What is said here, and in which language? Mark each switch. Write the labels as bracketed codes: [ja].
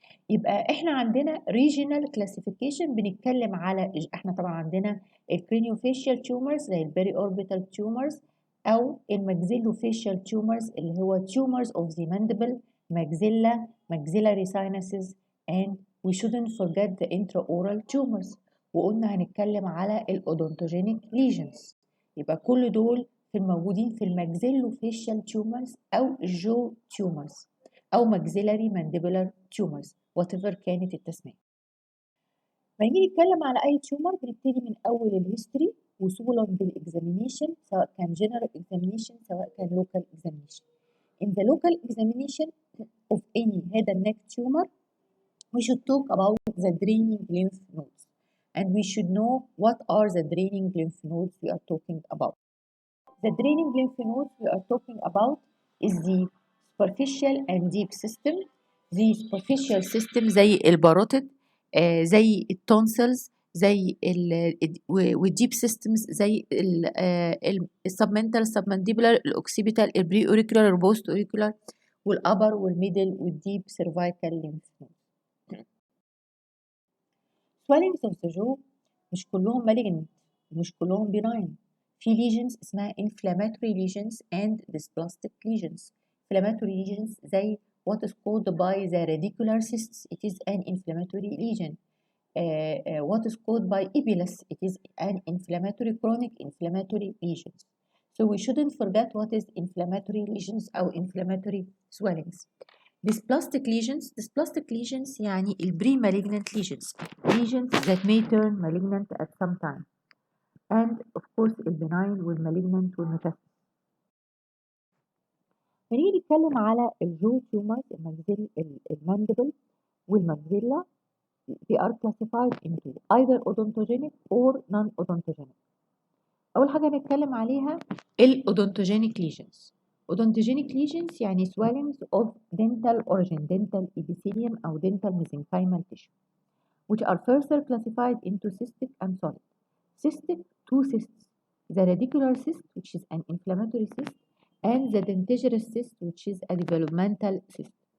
[ar] يبقى احنا عندنا [en] regional classification [ar] بنتكلم على احنا طبعا عندنا [en] الكرينيوفيشال tumors زي البيري اوربيتال tumors او الماكسيلوفيشال tumors اللي هو tumors of the mandible, maxilla, maxillary sinuses, and we shouldn't forget the intraoral tumors. [ar] وقلنا هنتكلم على الاودونتوجينيك lesions. يبقى كل دول في الموجودين في الماكسيلوفيشال tumors او الجو tumors او [en] maxillary mandibular tumors whatever [ar] كانت التسمية. لما نيجي نتكلم على أي تيومر بنبتدي من أول الهيستوري وصولا بالإكزامينيشن، سواء كان [en] general examination [ar] سواء كان [en] local examination. In the local examination of any head and neck tumor, we should talk about the draining lymph nodes, and we should know what are the draining lymph nodes we are talking about. The draining lymph nodes we are talking about is the superficial and deep system. The superficial system زي الباروتيد، زي التونسلز، زي والديب systems زي السبمنتال، السبمنديبولار، الاوكسيبيتال، البري اوريكولار، البوست اوريكولار، والابر والميدل والديب cervical lymph node. swellings of the jaw [ar] مش كلهم [en] malignant [ar] ومش كلهم [en] benign. في lesions اسمها inflammatory lesions and dysplastic lesions. inflammatory lesions زي what is called by the radicular cysts, it is an inflammatory lesion. What is called by epilis, it is an inflammatory chronic inflammatory lesions. So we shouldn't forget what is inflammatory lesions or inflammatory swellings. Dysplastic lesions يعني pre-malignant lesions that may turn malignant at some time, and of course benign والmalignant والmetastasis. [ar] هنيجي نتكلم على الجو تيومرز، الماندبل والماكسيلا. [en] they are classified into either odontogenic or non-odontogenic. [ar] أول حاجة هنتكلم عليها [en] odontogenic lesions. Odontogenic lesions يعني swellings of dental origin, dental epithelium أو dental mesenchymal tissue, which are further classified into cystic and solid. Cystic, two cysts, the radicular cyst, which is an inflammatory cyst, and the dentigerous cyst, which is a developmental cyst.